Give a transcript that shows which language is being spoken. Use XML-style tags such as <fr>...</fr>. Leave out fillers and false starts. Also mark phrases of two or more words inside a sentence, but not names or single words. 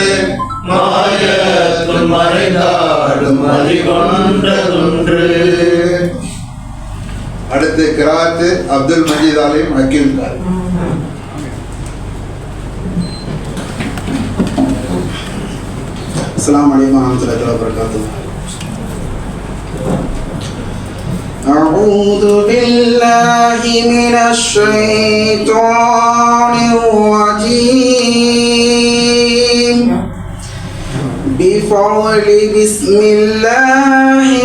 <ta>மாயத்துள் மறைந்தாலும் மதி கொண்டதொன்று. அடுத்து கிராத்து அப்துல் மஜீத் அலிம் அக்கீல் காரி.</ta> <ar>السلام عليكم ورحمة الله وبركاته. أعوذ بالله من الشيطان الرجيم بفضل بسم الله</ar>